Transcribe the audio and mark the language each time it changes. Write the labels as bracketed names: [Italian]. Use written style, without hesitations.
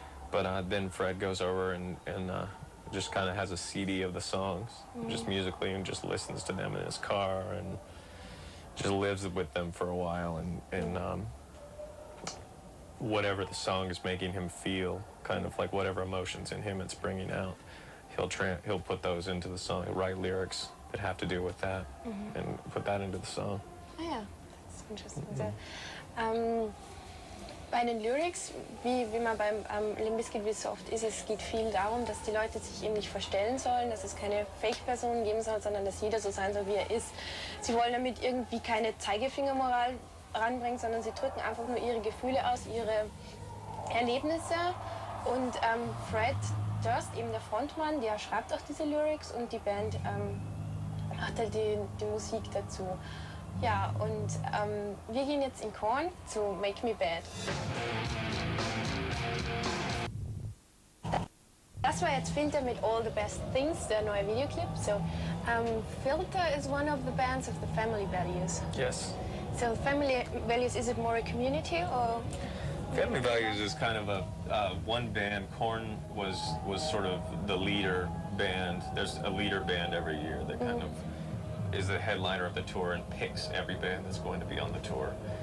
[English] But then Fred goes over and just kind of has a CD of the songs, just musically, and just listens to them in his car and just lives with them for a while, and whatever the song is making him feel, kind of like whatever emotions in him it's bringing out, he'll put those into the song. He'll write lyrics that have to do with that and put that into the song. [German] Ah ja, das ist interesting. So, bei den Lyrics, wie man beim Limp Bizkit, wie es so oft ist, es geht viel darum, dass die Leute sich eben nicht verstellen sollen, dass es keine Fake-Personen geben soll, sondern dass jeder so sein soll, wie er ist. Sie wollen damit irgendwie keine Zeigefingermoral ranbringen, sondern sie drücken einfach nur ihre Gefühle aus, ihre Erlebnisse. Und Fred Durst, eben der Frontmann, der schreibt auch diese Lyrics, und die Band macht halt die Musik dazu. Ja, und wir gehen jetzt in Korn zu Make Me Bad. Das war jetzt Filter mit All the Best Things, der neue Videoclip. [English] So, Filter is one of the bands of the family values. Yes. So family values, is it more a community, or? Family Values is kind of a one band. Korn was sort of the leader band. There's a leader band every year that kind of is the headliner of the tour and picks every band that's going to be on the tour.